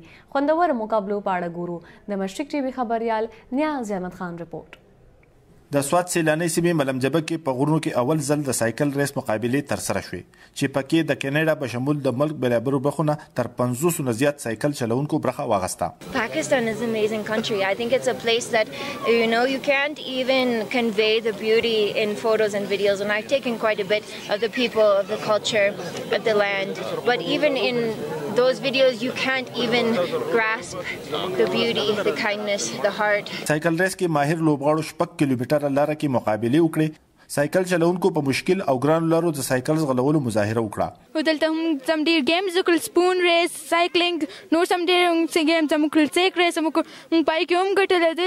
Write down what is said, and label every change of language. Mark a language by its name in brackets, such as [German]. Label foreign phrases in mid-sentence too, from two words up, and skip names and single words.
[Pashto] خوندور مقابلو په اړه ګورو. د مشرق ټي وي خبريال نیاز احمد خان رپورټ. د سوات سیلاني سیمې ملم جبه کې په غرونو کې اول ځل د سایکل ریس مقابلې ترسره شوې چې پکې د کینیډا په شمول د ملک بلابرو برخونه تر 500 نه زیات سایکل چلونکو برخه واغسته. [English] Pakistan is an amazing country. I think it's a place that you can't even convey the beauty in photos and videos, and I've taken quite a bit of the people, of the culture, of the land, but even in those videos you can't even grasp the beauty, the kindness, the heart. [Pashto] سایکل ریس کې ماهر لوبغاړو 6 کیلومتره لاره کې مقابلې وکړې. سایکل چلونکو په مشکل او ګران لارو د سایکل زغلولو مظاهره وکړه. دلته هم سم ډیر گیمز وکړل، [English] spoon race, [Pashto] سایکلنک، نور سم ډیر گیمز هم وکړل، [English] sack race [Pashto] هم وکړل. پای کې هم ګټل دي.